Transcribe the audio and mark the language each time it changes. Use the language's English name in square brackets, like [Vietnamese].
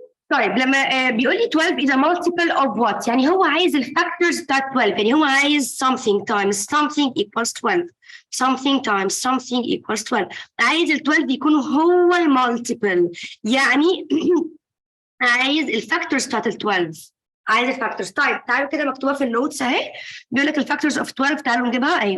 [Arabic] طيب لما بيقول لي [English] 12 is a multiple of what؟ [Arabic] يعني هو عايز الفاكتورز بتاعت 12. يعني هو عايز [English] something times something equals 12. something times something equals 12. [Arabic] عايز ال 12 يكون هو المالتيبل. يعني عايز الفاكتورز بتاعت ال 12. عايز الفاكتورز. طيب تعالوا كده مكتوبه في النوتس اهي. بيقول لك الفاكتورز of 12 تعالوا نجيبها اهي.